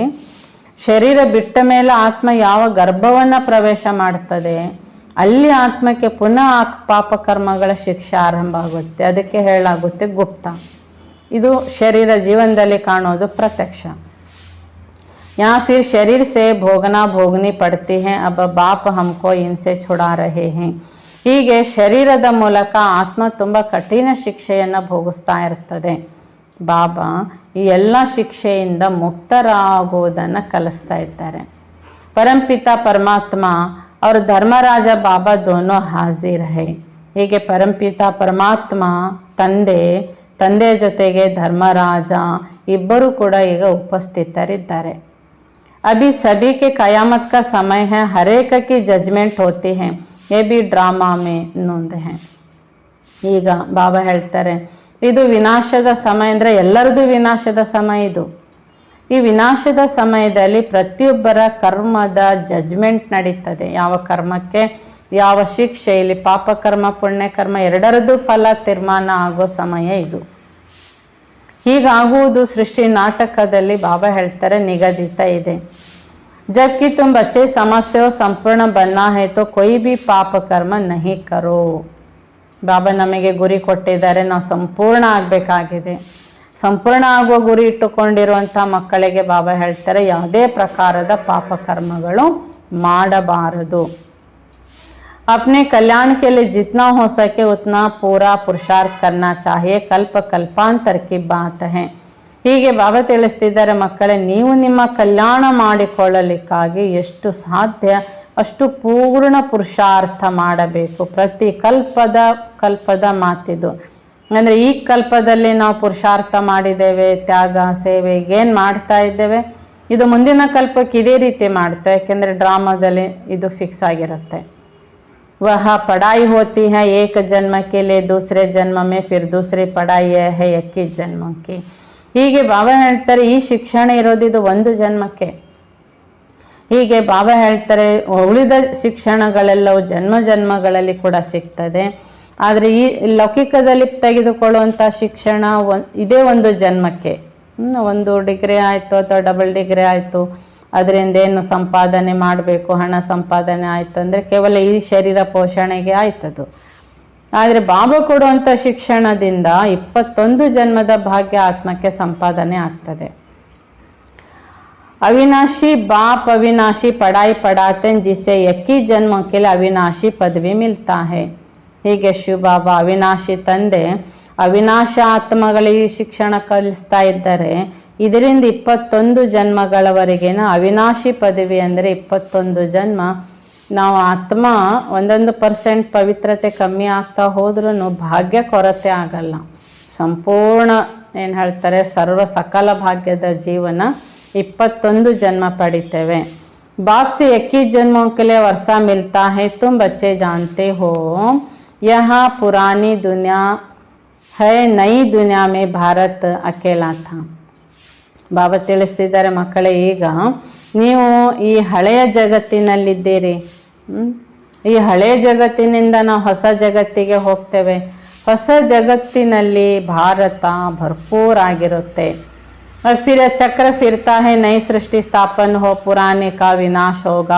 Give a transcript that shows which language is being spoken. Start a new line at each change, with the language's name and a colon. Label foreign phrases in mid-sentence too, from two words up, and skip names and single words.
Kannada: ಶರೀರ ಬಿಟ್ಟ ಮೇಲೆ ಆತ್ಮ ಯಾವ ಗರ್ಭವನ್ನು ಪ್ರವೇಶ ಮಾಡ್ತದೆ ಅಲ್ಲಿ ಆತ್ಮಕ್ಕೆ ಪುನಃ ಪಾಪಕರ್ಮಗಳ ಶಿಕ್ಷೆ ಆರಂಭ ಆಗುತ್ತೆ. ಅದಕ್ಕೆ ಹೇಳಾಗುತ್ತೆ ಗುಪ್ತ. ಇದು ಶರೀರ ಜೀವನದಲ್ಲಿ ಕಾಣೋದು ಪ್ರತ್ಯಕ್ಷ.
Hindi: या फिर शरीर से भोगना भोगनी पड़ती है, अब बाप हमको इनसे छुड़ा रहे हैं.
Kannada: ಹೀಗೆ ಶರೀರದ ಮೂಲಕ ಆತ್ಮ ತುಂಬ ಕಠಿಣ ಶಿಕ್ಷೆಯನ್ನು ಭೋಗಿಸ್ತಾ ಇರ್ತದೆ. ಬಾಬಾ ಈ ಎಲ್ಲ ಶಿಕ್ಷೆಯಿಂದ ಮುಕ್ತರಾಗುವುದನ್ನು ಕಲಿಸ್ತಾ ಇದ್ದಾರೆ.
Hindi: ಪರಂಪಿತ ಪರಮಾತ್ಮ और धर्मराज बाबा दोनों हाजिर है.
Kannada: ಹೀಗೆ ಪರಂಪಿತ ಪರಮಾತ್ಮ ತಂದೆ ಜೊತೆಗೆ ಧರ್ಮರಾಜ ಇಬ್ಬರು ಕೂಡ ಈಗ ಉಪಸ್ಥಿತರಿದ್ದಾರೆ.
Hindi: अभी सभी के कयामत का समय है, हर एक की जजमेंट होती है, ये भी ड्रामा में नोंद है.
Kannada: ಈಗ ಬಾಬಾ ಹೇಳ್ತಾರೆ ಇದು ವಿನಾಶದ ಸಮಯ, ಅಂದರೆ ಎಲ್ಲರದು ವಿನಾಶದ ಸಮಯ ಇದು. ಈ ವಿನಾಶದ ಸಮಯದಲ್ಲಿ ಪ್ರತಿಯೊಬ್ಬರ ಕರ್ಮದ ಜಜ್ಮೆಂಟ್ ನಡೀತದೆ. ಯಾವ ಕರ್ಮಕ್ಕೆ ಯಾವ ಶಿಕ್ಷೆ, ಇಲ್ಲಿ ಪಾಪಕರ್ಮ ಪುಣ್ಯಕರ್ಮ ಎರಡರದ್ದು ಫಲ ತೀರ್ಮಾನ ಆಗೋ ಸಮಯ ಇದು. ಹೀಗಾಗುವುದು ಸೃಷ್ಟಿ ನಾಟಕದಲ್ಲಿ ಬಾಬಾ ಹೇಳ್ತಾರೆ ನಿಗದಿತ ಇದೆ.
Hindi: जबकि तुम बच्चे समझते हो संपूर्ण बनना है तो कोई भी पाप कर्म नहीं करो.
Kannada: ಬಾಬಾ ನಮಗೆ ಗುರಿ ಕೊಟ್ಟಿದ್ದಾರೆ, ನಾವು ಸಂಪೂರ್ಣ ಆಗಬೇಕಾಗಿದೆ. ಸಂಪೂರ್ಣ ಆಗುವ ಗುರಿ ಇಟ್ಟುಕೊಂಡಿರುವಂಥ ಮಕ್ಕಳಿಗೆ ಬಾಬಾ ಹೇಳ್ತಾರೆ ಯಾವುದೇ ಪ್ರಕಾರದ ಪಾಪಕರ್ಮಗಳು ಮಾಡಬಾರದು.
Hindi: अपने कल्याण के लिए जितना हो सके उतना पूरा पुरुषार्थ करना चाहिए, कल्प कल्पांतर की बात है.
Kannada: ಹೀಗೆ ಬಾಬಾ ತಿಳಿಸ್ತಿದ್ದಾರೆ, ಮಕ್ಕಳೇ ನೀವು ನಿಮ್ಮ ಕಲ್ಯಾಣ ಮಾಡಿಕೊಳ್ಳಲಿಕ್ಕಾಗಿ ಎಷ್ಟು ಸಾಧ್ಯ ಅಷ್ಟು ಪೂರ್ಣ ಪುರುಷಾರ್ಥ ಮಾಡಬೇಕು. ಪ್ರತಿ ಕಲ್ಪದ ಮಾತಿದು. ಅಂದರೆ ಈ ಕಲ್ಪದಲ್ಲಿ ನಾವು ಪುರುಷಾರ್ಥ ಮಾಡಿದ್ದೇವೆ, ತ್ಯಾಗ ಸೇವೆ ಏನು ಮಾಡ್ತಾ ಇದ್ದೇವೆ, ಇದು ಮುಂದಿನ ಕಲ್ಪಕ್ಕೆ ಇದೇ ರೀತಿ ಮಾಡ್ತೇವೆ. ಯಾಕೆಂದರೆ ಡ್ರಾಮಾದಲ್ಲಿ ಇದು ಫಿಕ್ಸ್ ಆಗಿರುತ್ತೆ.
Hindi: वह पढ़ाई होती है एक जन्म के लिए, दूसरे जन्म में फिर दूसरी पढ़ाई है 21 जन्म की.
Kannada: ಹೀಗೆ ಬಾಬಾ ಹೇಳ್ತಾರೆ ಈ ಶಿಕ್ಷಣ ಇರೋದಿದು ಒಂದು ಜನ್ಮಕ್ಕೆ. ಹೀಗೆ ಬಾಬಾ ಹೇಳ್ತಾರೆ ಉಳಿದ ಶಿಕ್ಷಣಗಳೆಲ್ಲವೂ ಜನ್ಮಗಳಲ್ಲಿ ಕೂಡ ಸಿಗ್ತದೆ. ಆದರೆ ಈ ಲೌಕಿಕದಲ್ಲಿ ತೆಗೆದುಕೊಳ್ಳುವಂಥ ಶಿಕ್ಷಣ ಇದೇ ಒಂದು ಜನ್ಮಕ್ಕೆ. ಒಂದು ಡಿಗ್ರಿ ಆಯಿತು ಅಥವಾ
English: double degree
Kannada: ಆಯಿತು, ಅದರಿಂದ ಏನು ಸಂಪಾದನೆ ಮಾಡಬೇಕು, ಹಣ ಸಂಪಾದನೆ ಆಯಿತು ಅಂದರೆ ಕೇವಲ ಈ ಶರೀರ ಪೋಷಣೆಗೆ ಆಯ್ತದು. ಆದರೆ ಬಾಬಾ ಕೊಡುವಂಥ ಶಿಕ್ಷಣದಿಂದ 21 ಜನ್ಮದ ಭಾಗ್ಯ ಆತ್ಮಕ್ಕೆ ಸಂಪಾದನೆ ಆಗ್ತದೆ.
Hindi: अविनाशी बाप अविनाशी पढ़ाई पढ़ाते हैं जिससे 21 जन्मों के लिए अविनाशी पदवी मिलता है.
Kannada: ಹೀಗೆ ಶಿವ ಬಾಬಾ ಅವಿನಾಶಿ ತಂದೆ ಅವಿನಾಶ ಆತ್ಮಗಳಿಗೆ ಶಿಕ್ಷಣ ಕಲಿಸ್ತಾ ಇದ್ದಾರೆ. ಇದರಿಂದ 21 ಜನ್ಮಗಳವರೆಗಿನ ಅವಿನಾಶಿ ಪದವಿ, ಅಂದರೆ 21 ಜನ್ಮ ನಾವು ಆತ್ಮ 1% ಪವಿತ್ರತೆ ಕಮ್ಮಿ ಆಗ್ತಾ ಹೋದ್ರೂ ಭಾಗ್ಯ ಕೊರತೆ ಆಗಲ್ಲ. ಸಂಪೂರ್ಣ ಏನು ಹೇಳ್ತಾರೆ ಸರ್ವ ಸಕಲ ಭಾಗ್ಯದ ಜೀವನ 21 ಜನ್ಮ ಪಡಿತೇವೆ.
Hindi: बाप से 21 जन्मों के लिए वर्षा मिलता है. तुम बच्चे जानते हो यह पुरानी दुनिया है, नई दुनिया में भारत अकेला था.
Kannada: ಬಾಬಾ ತಿಳಿಸ್ತಿದ್ದಾರೆ ಮಕ್ಕಳೇ ಈಗ ನೀವು ಈ ಹಳೆಯ ಜಗತ್ತಿನಲ್ಲಿದ್ದೀರಿ. ಈ ಹಳೆಯ ಜಗತ್ತಿನಿಂದ ನಾವು ಹೊಸ ಜಗತ್ತಿಗೆ ಹೋಗ್ತೇವೆ. ಹೊಸ ಜಗತ್ತಿನಲ್ಲಿ ಭಾರತ ಭರ್ಪೂರಾಗಿರುತ್ತೆ.
Hindi: फिर चक्र फिरता है, नई सृष्टि स्थापन हो, पुराने का विनाश होगा.